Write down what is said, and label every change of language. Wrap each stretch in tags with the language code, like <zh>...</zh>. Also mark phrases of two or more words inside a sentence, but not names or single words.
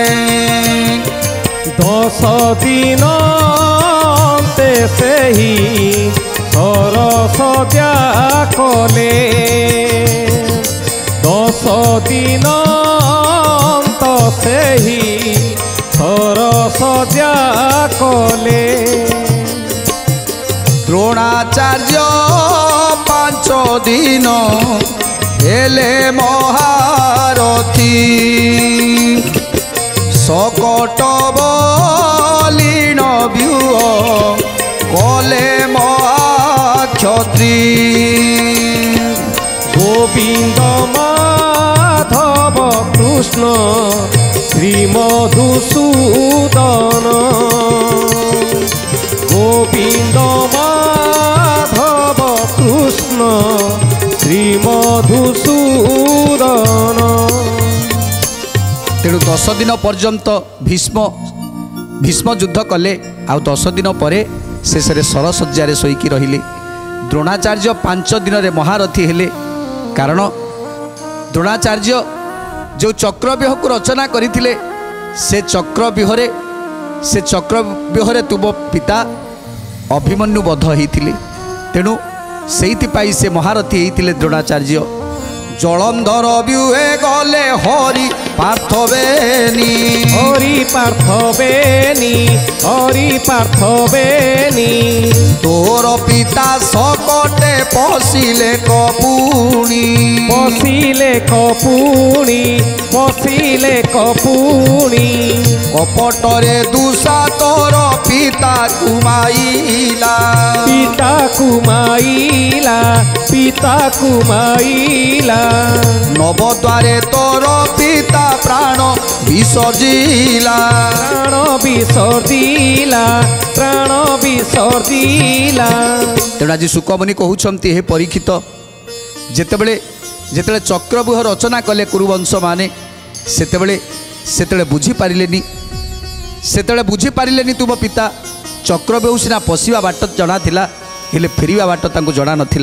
<or>10 ଦିନ ତେ ସେଇ ସରସଜା କଲେ, 10 ଦିନ ତୋ ସେହି ସରସଜା କଲେ। ଦ୍ରୋଣାଚାର୍ଯ୍ୟ 5 ଦିନ ହେଲେ ମହାରଥୀ ଶକଟ ବଲିଣ ବ୍ୟୂହ କଲେ ମହାକ୍ଷତ୍ରୀ গোবিন্দ মাধব কৃষ্ণ শ্রী মধুসূদন গোবিন্দ মাধব কৃষ্ণ শ্রী মধুসূদন। ତେଣୁ 10 ଦିନ ପର୍ଯ୍ୟନ୍ତ ଭୀଷ୍ମ ଯୁଦ୍ଧ କଲେ। ଆଉ 10 ଦିନ ପରେ ଶେଷରେ ସରଶଯ୍ୟାରେ ଶୋଇକି ରହିଲେ। ଦ୍ରୋଣାଚାର୍ଯ୍ୟ 5 ଦିନରେ ମହାରଥୀ ହେଲେ। କାରଣ ଦ୍ରୋଣାଚାର୍ଯ୍ୟ ଯେଉଁ ଚକ୍ରବ୍ୟୁହକୁ ରଚନା କରିଥିଲେ ସେ ଚକ୍ରବ୍ୟୁହରେ ତୁମ ପିତା ଅଭିମନ୍ୟୁ ବଧ ହେଇଥିଲେ। ତେଣୁ ସେଇଥିପାଇଁ ସେ ମହାରଥୀ ହେଇଥିଲେ ଦ୍ରୋଣାଚାର୍ଯ୍ୟ। ଜଳନ୍ଧର ବ୍ୟୁହେ ଗଲେ ହରି ପାର୍ଥବେନି ହରି ପାର୍ଥବେନି ହରି ପାର୍ଥବେନି ତୋର ପିତା ଶକଟେ ପଶିଲେ କପୁଣି ପଶିଲେ କପୁଣି ପଶିଲେ କପୁଣି କପଟରେ ଦୁଷା ତୋର ପିତା କୁମାଇଲା ପିତା କୁମାଇଲା ପିତା କୁମାଇଲା ନବଦ୍ୱାରେ ତୋର ପିତା ପ୍ରାଣ ବିସର୍ଜିଲା ପ୍ରାଣ ବିସର୍ଜିଲା ପ୍ରାଣ ବିସର୍ଜିଲା। ତେଣୁ ଆଜି ଶୁକମୁନି କହୁଛନ୍ତି ହେ ପରୀକ୍ଷିତ ଯେତେବେଳେ ଚକ୍ରବ୍ୟୁହ ରଚନା କଲେ କୁରୁବଂଶ ମାନେ ସେତେବେଳେ ବୁଝିପାରିଲେନି ତୁମ ପିତା ଚକ୍ରବ୍ୟୁହ ସିନା ପଶିବା ବାଟ ଜଣା ଥିଲା ହେଲେ ଫେରିବା ବାଟ ତାଙ୍କୁ ଜଣା ନଥିଲା।</or>